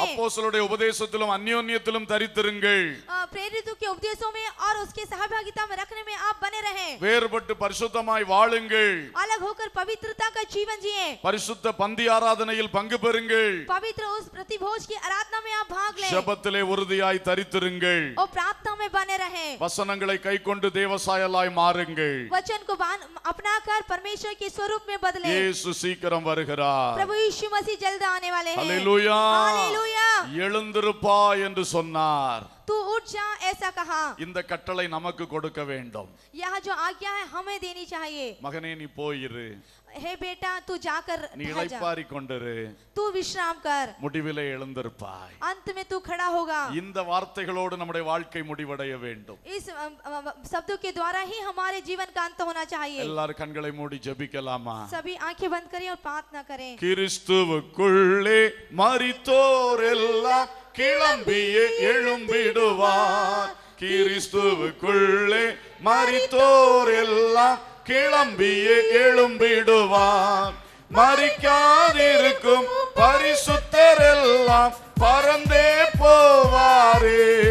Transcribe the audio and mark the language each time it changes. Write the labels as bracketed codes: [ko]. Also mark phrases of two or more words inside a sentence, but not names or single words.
[ta] அப்போஸ்தலருடைய உபதேசத்திலும் அந்யோன்யத்திலும் தரித்திருங்கள், [hi] प्रेरितों के उपदेशों में और उसके सहभागिता में रखने में आप बने रहें, [ta] வேறுபட்டு பரிசுத்தமாய் வாழுங்கள், [hi] अलग होकर पवित्रता का जीवन जिए, [ta] பரிசுத்த பந்தி ஆராதனையில் பங்கு பெறுங்கள், [hi] पवित्र उस प्रतिभोज की आराधना में आप भाग लें, [ta] ஜெபத்திலே உறுதியாய் தரித்திருங்கள், [hi] और प्रार्थना में बने रहें, [ta] வசனங்களை கைக்கொண்டு தேவசாயலாய் மாறுங்கள். [hi] वचन को अपनाकर परमेश्वर के स्वरूप में बदले। [ta] இயேசு சீக்கிரம் வருகிறார். [hi] प्रभु यीशु मसीह जल्द आने वाले हैं। [ta] அல்லேலூயா. [hi] हालेलूया। [ta] எழுந்திருப்பாய் என்று சொன்னார். [hi] तू उठ जा ऐसा कहा। [ta] இந்த கட்டளை நமக்கு கொடுக்க வேண்டும். [hi] यह जो आज्ञा है हमें देनी चाहिए। [ta] மகனே நீ போயிரு, [hi] हे बेटा तू जाकर [ta] நீ [hi] ठहर जा, [ta] இளைப்பாரி கொண்டிரு, [hi] तू विश्राम कर, [ta] முடிவிலே எழுந்திருப்பாய். [hi] अंत में तू खड़ा होगा। [ta] இந்த வார்த்தைகளோடு நம்முடைய வாழ்க்கை முடிவடைய வேண்டும். [hi] इस शब्दों के द्वारा ही हमारे जीवन का अंत होना चाहिए। [ta] எல்லாரும் கண்களை மூடி ஜெபிக்கலாமா? [hi] सभी आंखें बंद करें और प्रार्थना करें। [ta] கிறிஸ்துவுக்குள்ளே மரித்தோர் எல்லாம் கிளம்பியே எழும்பிடுவார். கிறிஸ்துவுக்குள்ளே மரித்தோர் எல்லாம் கிளம்பியே எழும்பிடுவார். மரிக்காதிருக்கும் பரிசுத்தர் எல்லாம் பறந்தே போவாரே.